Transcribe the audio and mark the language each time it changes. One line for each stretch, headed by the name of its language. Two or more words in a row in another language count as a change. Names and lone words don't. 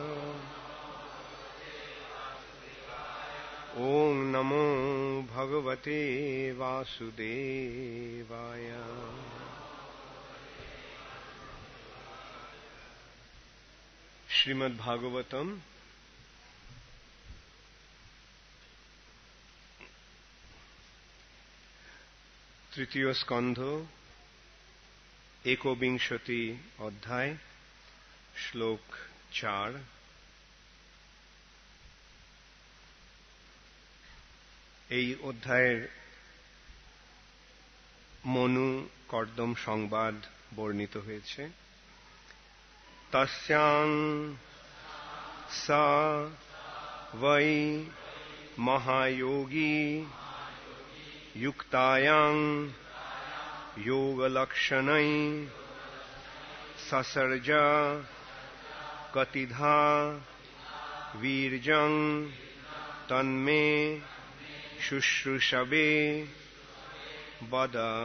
Sanskrit: ॐ नमो भगवते वासुदेवाय.
Bangla: Srimad Bhagavatam তৃতীয় স্কন্ধ একবিংশতি অধ্যায় শ্লোক 4। এই অধ্যায়ের মনু কর্দম সংবাদ বর্ণিত হয়েছে।
Sanskrit: তস্যাং সা বৈ মহাযোগী युक्तायां योगलक्षणै ससर्ज कतिधा वीर्यं तन्मे शुश्रूषवे वद।